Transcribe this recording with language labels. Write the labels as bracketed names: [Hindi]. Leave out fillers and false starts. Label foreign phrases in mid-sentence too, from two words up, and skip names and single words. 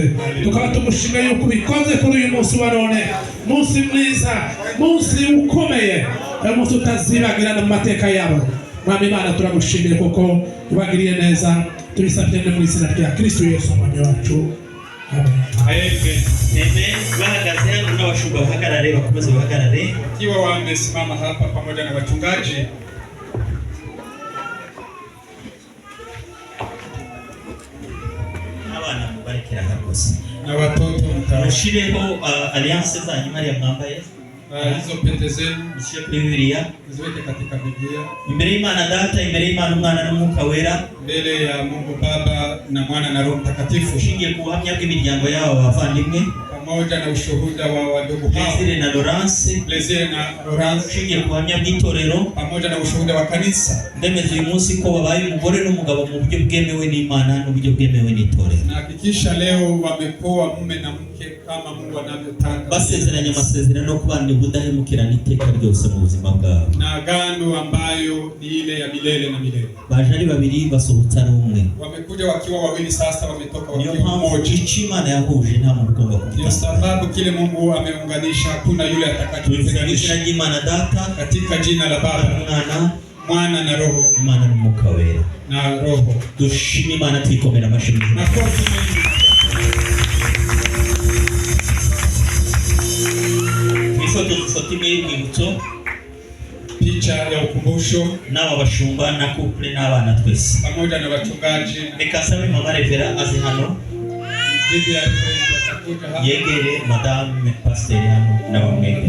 [Kinyarwanda] Tukaba tumushimye yuko ubikoze kuri uyu munsi wa none, munsi mwiza, munsi ukomeye, umunsi utazibagirana mu mateka yabo. Mwami Imana turagushimire kuko ubagiriye neza, tubisabye mu izina rya Kristo Yesu umwami wacu. Amen. Amen. Bahagaze hano n'abashumba bahagarare, bakomeze bahagarare. [Swahili] Ikiwa wamesimama hapa pamoja na wachungaji, [Kinyarwanda] Abana mubarekera hagose. [Swahili] na watoto [Kinyarwanda] Mushireho alliance zanyu hariya mwambaye. [Swahili] hizo pete zenu [Kinyarwanda] Mushyire kuri Bibiliya. [Swahili] ziweke katika Biblia, [Kinyarwanda] Imbere y'Imana Data, imbere y'Imana Umwana n'Umwuka Wera. [Swahili] mbele ya Mungu Baba na Mwana na Roho Mtakatifu, [Kinyarwanda] Ushingiye ku buhamya bw'imiryango yabo bavandimwe. [Swahili] pamoja na ushuhuda wa wadogo hao Plaisir na Laurence. Plaisir na Laurence, [Kinyarwanda] Ushingiye ku buhamya bw'itorero. [Swahili] pamoja na ushuhuda wa kanisa. [Kinyarwanda] Ndemeza uyu munsi ko babaye umugore n'umugabo mu buryo bwemewe n'Imana n'uburyo bwemewe n'itorero. [Swahili] Na hakikisha leo wamekuwa mume na mke kama Mungu anavyotaka, [Kinyarwanda] Basezeranye amasezerano yo kubana ubudahemukirana iteka ryose mu buzima bwabo. [Swahili] na agano ambayo ni ile ya milele na milele. [Kinyarwanda] Baje ari babiri basohotse ari umwe. [Swahili] Wamekuja wakiwa wawili, sasa wametoka [Kinyarwanda] Niyo [Swahili] wakiwa [Kinyarwanda] mpamvu [Swahili] mmoja. [Kinyarwanda] icyo Imana yahuje nta muntu ugomba [Swahili] Ndio [Kinyarwanda] kugitandukanya. [Swahili] sababu kile Mungu ameunganisha hakuna yule [Kinyarwanda] Tubivuga mu izina [Swahili] atakayetenganisha. [Kinyarwanda] ry'Imana Data, [Swahili] Katika jina la Baba, Mwana, Mwana na Roho [Kinyarwanda] Imana n'Umwuka Wera. [Swahili] na Roho. [Kinyarwanda] Dushime Imana twikomera amashyi mu izina. [Swahili] Makofi mengi. [Kinyarwanda] Twifotoze ifoto imwe y'urwibutso [Swahili] Picha ya ukumbusho [Kinyarwanda] n'aba bashumba na couple n'abana twese. [Swahili] pamoja na wachungaji. [Kinyarwanda] Reka sabe Mama Revera aze hano [Swahili] Bibi ya Reverend atakuja hapa. [Kinyarwanda] yegere Madame Pasteur hano n'abamwegera.